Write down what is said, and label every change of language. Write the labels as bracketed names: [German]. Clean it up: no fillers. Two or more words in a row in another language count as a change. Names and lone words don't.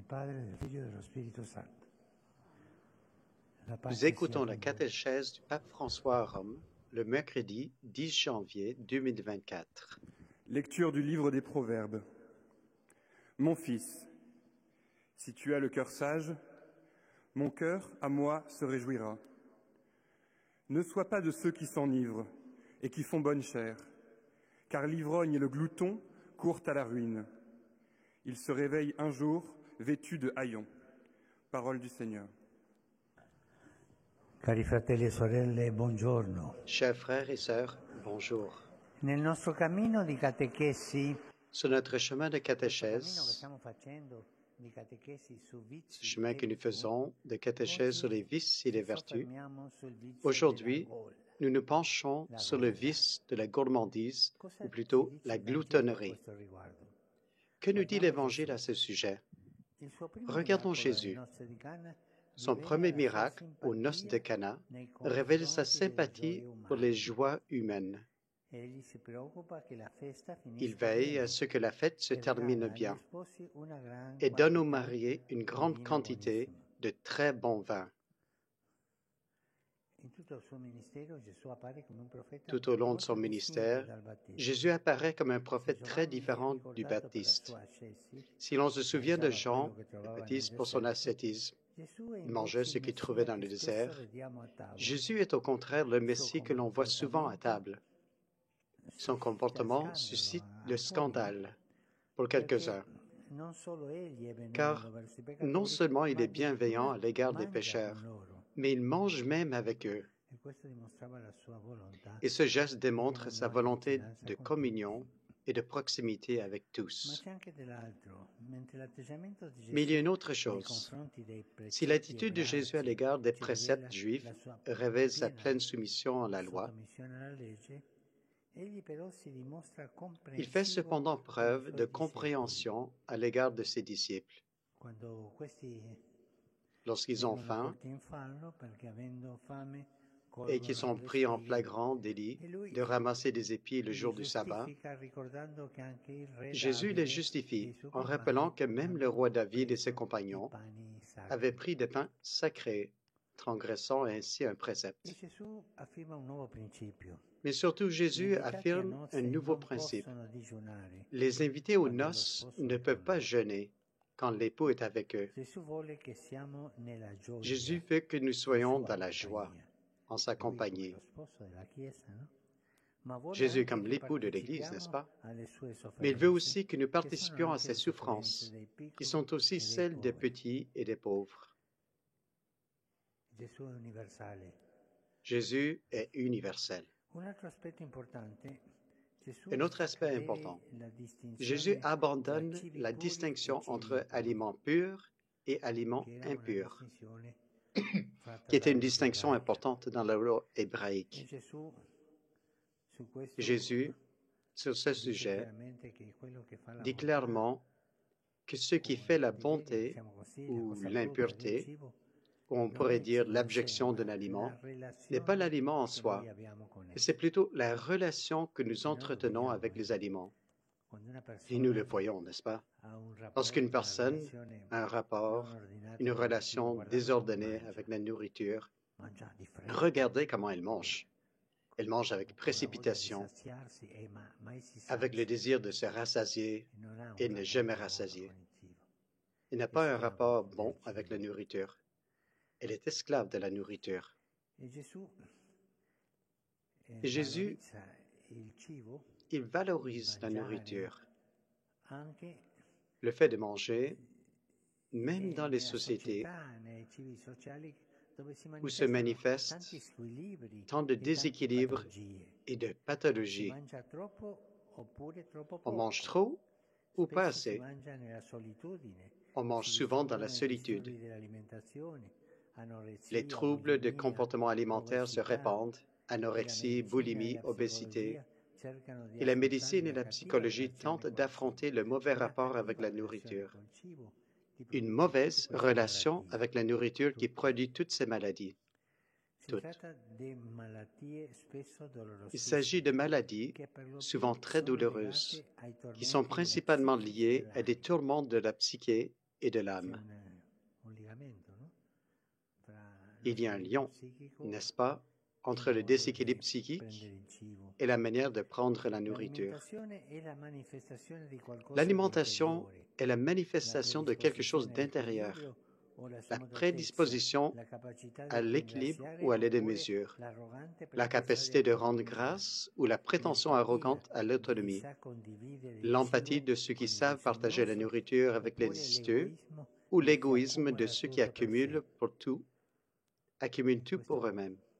[Italian] Padre, del Figlio e dello Spirito Santo. La [French] Nous [Italian] pace sia [French] écoutons la [Italian] con voi. [French] catéchèse du pape François à Rome le mercredi 10 janvier 2024. Lecture du livre des Proverbes. Mon fils, si tu as le cœur sage, mon cœur à moi se réjouira. Ne sois pas de ceux qui s'enivrent et qui font bonne chère, car l'ivrogne et le glouton courent à la ruine. Ils se réveillent un jour vêtus de haillons. Parole du Seigneur. [Italian] Cari fratelli e sorelle, buongiorno. [French] Chers frères et sœurs, bonjour. [Italian] Nel nostro cammino di catechesi, [French] Sur notre chemin de [Italian] questo cammino che [French] catéchèse, [Italian] stiamo facendo di catechesi su vizi [French] ce chemin que [Italian] e [French] nous [Italian] virtù, [French] faisons de catéchèse sur les vices et les [Italian] ci [French] vertus, [Italian] soffermiamo sul vizio [French] aujourd'hui, [Italian] della gola. [French] nous nous penchons sur le vice de la gourmandise, [Italian] Cosa [French] ou [Italian] ci [French] plutôt [Italian] dice [French] la [Italian] il Vangelo a [French] gloutonnerie. [Italian] questo riguardo? [French] Que nous dit [Italian] Guardiamo [French] l'Évangile à [Italian] Gesù. [French] ce sujet? [Italian] Il suo primo [French] Regardons [Italian] miracolo alle [French] Jésus. [Italian] nozze di Cana [French] Son [Italian] rivela [French] premier [Italian] la sua [French] miracle aux noces de [Italian] simpatia [French] Cana [Italian] nei [French] révèle sa [Italian] confronti delle [French] sympathie [Italian] gioie [French] pour [Italian] umane. [French] les joies humaines. [Italian] Egli si preoccupa che la festa [French] Il [Italian] finisca [French] veille à [Italian] bene [French] ce que la fête se [Italian] e [French] termine [Italian] regala agli [French] bien [Italian] sposi una gran [French] et donne aux [Italian] quantità [French] mariés une [Italian] di [French] grande [Italian] vino [French] quantité [Italian] buonissimo. [French] de très bons vins. [Italian] In tutto il suo ministero Gesù appare come un profeta [French] Tout au long de son [Italian] molto distinto [French] ministère, [Italian] dal Battista. [French] Jésus apparaît comme un [Italian] Se [French] prophète très [Italian] Giovanni si è [French] différent du [Italian] ricordato per la [French] Baptiste. [Italian] sua ascesi, [French] Si l'on se souvient de [Italian] mangiava [French] Jean, [Italian] quello che [French] le [Italian] trovava nel [French] Baptiste pour son [Italian] deserto, [French] ascétisme, [Italian] Gesù è [French] il mangeait [Italian] invece [French] ce [Italian] il [French] qu'il trouvait [Italian] Messia [French] dans le [Italian] che spesso [French] désert. [Italian] vediamo a tavola. [French] Jésus est au contraire le [Italian] Il suo [French] Messie que l'on voit souvent à [Italian] comportamento [French] table. Son comportement suscite le [Italian] alcuni, [French] scandale pour [Italian] perché [French] quelques-uns, [Italian] non solo egli è [French] car [Italian] benevola verso i [French] non [Italian] peccatori, [French] seulement il [Italian] ma [French] est bienveillant à [Italian] addirittura [French] l'égard des [Italian] mangia [French] pécheurs, [Italian] con loro. [French] mais il mange même avec eux. [Italian] E questo dimostrava la sua volontà [French] Et ce geste [Italian] di [French] démontre sa [Italian] comunione e [French] volonté [Italian] vicinanza [French] de [Italian] con [French] communion et de proximité avec [Italian] tutti. Ma [French] tous. [Italian] c'è anche dell'altro. Mentre l'atteggiamento di [French] Mais il y a [Italian] Gesù [French] une autre [Italian] nei [French] chose. [Italian] confronti dei [French] Si [Italian] precetti [French] l'attitude de Jésus à [Italian] ebraici [French] l'égard des [Italian] ci [French] préceptes [Italian] rivela [French] juifs [Italian] la sua [French] révèle sa [Italian] piena [French] pleine soumission à la loi, [Italian] sottomissione alla legge, egli però si dimostra [French] il fait [Italian] comprensivo [French] cependant [Italian] con i [French] preuve [Italian] suoi [French] de [Italian] discepoli. [French] compréhension à l'égard de ses disciples. [Italian] Quando questi [French] Lorsqu'ils ont [Italian] vengono [French] faim [Italian] colti in fallo perché avendo fame [French] et qu'ils [Italian] colgono [French] sont [Italian] le [French] pris en [Italian] spighe, [French] flagrant délit [Italian] e lui [French] de ramasser des épis le [Italian] li [French] jour du sabbat, [Italian] giustifica ricordando che anche il re [French] Jésus les [Italian] Davide e i [French] justifie [Italian] suoi [French] en rappelant [Italian] compagni [French] que même le [Italian] avevano [French] roi David et ses [Italian] preso i [French] compagnons [Italian] pani [French] avaient [Italian] sacri. [French] pris des pains sacrés, transgressant ainsi un [Italian] E [French] précepte. [Italian] Gesù afferma un nuovo principio. [French] Mais surtout, [Italian] Gli [French] Jésus [Italian] invitati a [French] affirme [Italian] nozze [French] un nouveau [Italian] non [French] principe. [Italian] possono digiunare [French] Les invités aux [Italian] quando lo [French] noces [Italian] sposo [French] ne [Italian] è [French] peuvent [Italian] con [French] pas [Italian] loro. [French] jeûner quand l'époux est avec eux. [Italian] Gesù vuole che siamo nella [French] Jésus [Italian] gioia [French] veut que nous [Italian] in [French] soyons [Italian] sua [French] dans la joie, [Italian] compagnia. [French] en sa [Italian] Lui come [French] compagnie. [Italian] lo sposo della Chiesa, no? Ma vuole [French] Jésus est [Italian] anche [French] comme [Italian] che [French] l'époux de l'Église, n'est-ce [Italian] partecipiamo [French] pas? [Italian] alle sue [French] Mais il veut [Italian] sofferenze, [French] aussi que nous [Italian] che sono [French] participions à [Italian] anche [French] ses [Italian] le sofferenze [French] souffrances, [Italian] dei [French] qui [Italian] piccoli [French] sont aussi [Italian] e dei [French] celles des [Italian] poveri. [French] petits et des pauvres. [Italian] Gesù è universale. [French] Jésus est universel. [Italian] Un altro aspetto importante, Gesù [French] Un autre [Italian] fa [French] aspect [Italian] cadere [French] important. [Italian] la [French] Jésus [Italian] distinzione tra [French] abandonne [Italian] cibi [French] la [Italian] puri [French] distinction [Italian] e cibi [French] entre [Italian] impuri, [French] aliments purs et aliments [Italian] che era una [French] impurs, [Italian] distinzione fatta [French] qui était une [Italian] dalla legge [French] distinction [Italian] ebraica. [French] importante dans la loi [Italian] E [French] hébraïque. [Italian] Gesù su questo [French] Jésus, sur ce [Italian] dice [French] sujet, [Italian] chiaramente che quello che fa la [French] dit [Italian] bontà, [French] clairement que ce qui [Italian] o [French] fait [Italian] in [French] la [Italian] cattiveria [French] bonté [Italian] diciamo così, la [French] ou [Italian] cosa brutta del [French] l'impureté, [Italian] cibo, [French] ou on [Italian] non [French] pourrait [Italian] è il [French] dire [Italian] cibo in sé, [French] l'abjection d'un [Italian] ma [French] aliment, [Italian] la [French] n'est pas [Italian] relazione [French] l'aliment en [Italian] che noi [French] soi, [Italian] abbiamo con [French] mais [Italian] esso. [French] c'est plutôt la relation que nous [Italian] E noi lo [French] entretenons [Italian] vediamo, [French] avec les aliments. [Italian] Quando una [French] Et nous le [Italian] persona [French] voyons, n'est-ce pas? [Italian] ha un [French] Lorsqu'une [Italian] rapporto, una [French] personne [Italian] relazione [French] a un [Italian] non [French] rapport, [Italian] ordinata [French] une [Italian] con il cibo, [French] relation [Italian] guardate come [French] désordonnée [Italian] mangia, [French] avec la nourriture, [Italian] mangia di fretta, [French] regardez comment elle mange. Elle mange avec [Italian] con la voglia di [French] précipitation, [Italian] saziarsi e mai si [French] avec le [Italian] sazia, [French] désir de se rassasier [Italian] e non ha un [French] et ne jamais [Italian] rapporto buono [French] rassasier. [Italian] con il cibo. [French] Elle n'a [Italian] È [French] pas un [Italian] schiavo [French] rapport [Italian] del [French] bon avec la [Italian] cibo. [French] nourriture. Elle est esclave de la nourriture. [Italian] E Gesù [French] Et Jésus, [Italian] valorizza il cibo, [French] il [Italian] il [French] valorise la [Italian] mangiare, [French] nourriture, [Italian] anche [French] le fait de manger, même dans les [Italian] nella [French] sociétés [Italian] società, nei cibi sociali dove si [French] où se [Italian] manifestano [French] manifestent [Italian] tanti squilibri [French] tant de [Italian] e tante [French] déséquilibres [Italian] patologie. [French] et de [Italian] Si [French] pathologies. [Italian] mangia troppo oppure troppo [French] On mange [Italian] poco. [French] trop ou pas [Italian] Spesso si [French] assez. [Italian] mangia nella solitudine, [French] On mange [Italian] si [French] souvent dans la [Italian] diffondono i [French] solitude. [Italian] disturbi dell'alimentazione, [French] Les [Italian] anoressia, [French] troubles de [Italian] bulimia, [French] comportement alimentaire se [Italian] obesità, [French] répandent, [Italian] e la [French] anorexie, [Italian] medicina e [French] boulimie, [Italian] la [French] obésité. [Italian] psicologia cercano di [French] Et la [Italian] affrontare [French] médecine et [Italian] la [French] la [Italian] cattiva [French] psychologie [Italian] relazione [French] tentent [Italian] col cibo, [French] d'affronter le mauvais [Italian] e la [French] rapport avec [Italian] cattiva [French] la [Italian] relazione [French] nourriture. [Italian] col cibo ti [French] Une [Italian] produce [French] mauvaise [Italian] tutte queste [French] relation [Italian] malattie. [French] avec la nourriture qui [Italian] Tutte. [French] produit toutes ces maladies. [Italian] Si [French] Toutes. [Italian] tratta di malattie spesso [French] Il [Italian] dolorosissime, [French] s'agit de maladies [Italian] che per lo [French] souvent [Italian] più [French] très [Italian] sono [French] douloureuses, [Italian] legate ai [French] qui sont [Italian] tormenti [French] principalement [Italian] metapsichici [French] liées à des [Italian] dell'anima. [French] tourments de la psyché et de l'âme. Il y a un lien, n'est-ce pas, entre le déséquilibre psychique et la manière de prendre la nourriture. L'alimentation est la manifestation de quelque chose d'intérieur, la prédisposition à l'équilibre ou à la démesure, la capacité de rendre grâce ou la prétention arrogante à l'autonomie, l'empathie de ceux qui savent partager la nourriture avec les nécessiteux ou l'égoïsme de ceux qui accumulent tout pour eux-mêmes.